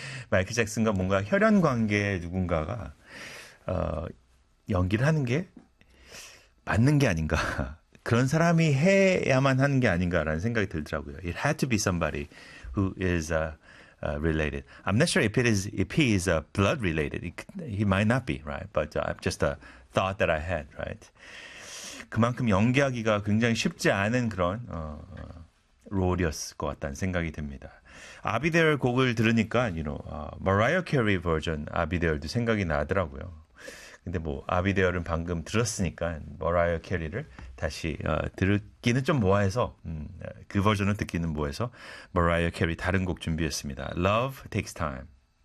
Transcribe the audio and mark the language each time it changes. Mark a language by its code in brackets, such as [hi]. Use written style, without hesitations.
[ko] 마이클 잭슨과 뭔가 혈연 관계의 누군가가 연기를 하는 게 맞는 게 아닌가. 그런 사람이 해야만 하는 게 아닌가라는 생각이 들더라고요. [en] It had to be somebody who is related. I'm not sure if he is blood related. He might not be, right? But just a thought that I had, right? [ko] 그만큼 연기하기가 굉장히 쉽지 않은 그런 롤이었을 것 같다는 생각이 듭니다. 아비델 곡을 들으니까, [en] you know, [ko] Mariah Carey 버전 아비델도 생각이 나더라고요. 근데 뭐 아비델은 방금 들었으니까 머라이어 캐리를 다시 듣기는 좀 뭐해서 그 버전을 듣기는 뭐해서 머라이어 캐리 다른 곡 준비했습니다. Love Takes Time.